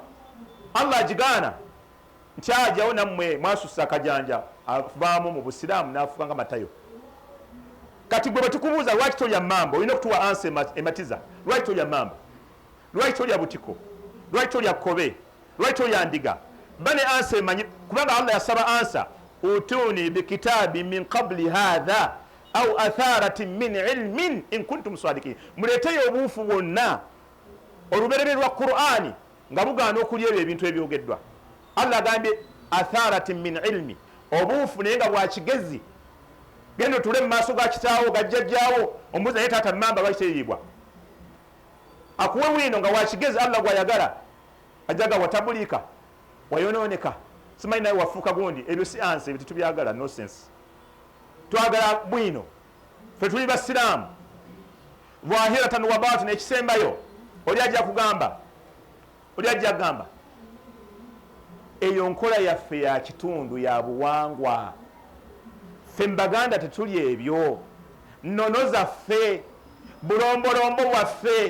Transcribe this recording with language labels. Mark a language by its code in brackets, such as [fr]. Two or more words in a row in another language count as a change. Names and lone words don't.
[lg] Allah agigaana nti ajjawo nammwe mwasussa akajanja, avaamu mu busiraamu n'afuuka nga matayo. Kati gwe batukubuuza lwaki tolya mmamba, olina okutuwa ansa ematiza. Lwaki tolya mmamba? Lwaki tolya butiko? Lwaki tolya kkobe? Lwaki tolya ndiga? Bane ansa emanyi, kubanga Allah yasaba ansa, [ar] ائتوني بكتاب من قبل هذا أو أثارة من علم إن كنتم صادقين. [lg] Muleeteyo obuufu bwonna oluberere lwa Qur'ani nga bugaana okulya ebyo ebintu ebyogeddwa. Allah agambye [ar] أثارة من علم, [lg] obuufu naye nga bwa kigezi. Genda tule mu maaso ga kitaawo gajjajjaawo, ombuuza naye taata mmamba lwaki teriibwa? Akuwe wino nga wakigezi Allah gwayagala, ajaga watabulika, wayonooneka, simanyi naye wafuuka gundi. Ebyo si ansi, ebyo tetubyagala, [en] no sense. [lg] Twagala bwino, ffe tuli basiraamu [ar] ظاهرة وباطنة. [lg] Ekisembayo oli ajja kugamba, oli ajja kugamba eyo nkola yaffe ya kitundu ya buwangwa. Ffe Mbaganda tetuli ebyo, nnono zaffe, bulombolombo bwaffe.